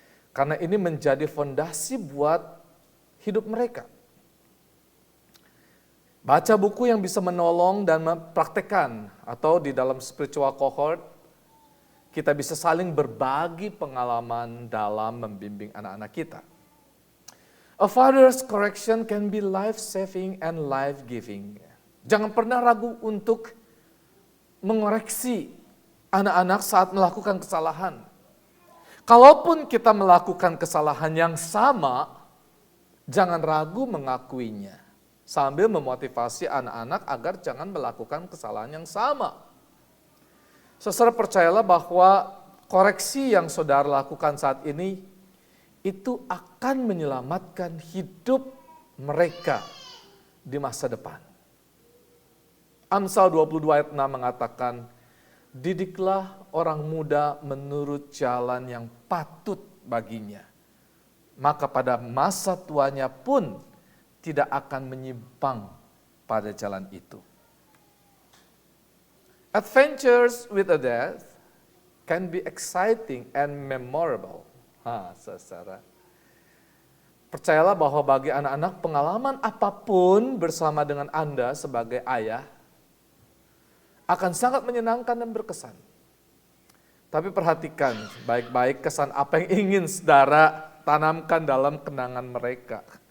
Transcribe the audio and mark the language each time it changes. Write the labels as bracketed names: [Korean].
[Indonesian] Karena ini menjadi fondasi buat hidup mereka. Baca buku yang bisa menolong dan mempraktekkan, atau di dalam spiritual cohort, kita bisa saling berbagi pengalaman dalam membimbing anak-anak kita. [English] A father's correction can be life-saving and life-giving. [Indonesian] Jangan pernah ragu untuk mengoreksi anak-anak saat melakukan kesalahan. Kalaupun kita melakukan kesalahan yang sama, jangan ragu mengakuinya, sambil memotivasi anak-anak agar jangan melakukan kesalahan yang sama. Saudara, percayalah bahwa koreksi yang saudara lakukan saat ini, itu akan menyelamatkan hidup mereka di masa depan. Amsal 22 ayat 6 mengatakan, didiklah orang muda menurut jalan yang patut baginya. Maka pada masa tuanya pun tidak akan menyimpang pada jalan itu. [English] Adventures with a dad can be exciting and memorable. [Indonesian] Saudara. Percayalah bahwa bagi anak-anak pengalaman apapun bersama dengan Anda sebagai ayah akan sangat menyenangkan dan berkesan. Tapi perhatikan baik-baik kesan apa yang ingin saudara tanamkan dalam kenangan mereka.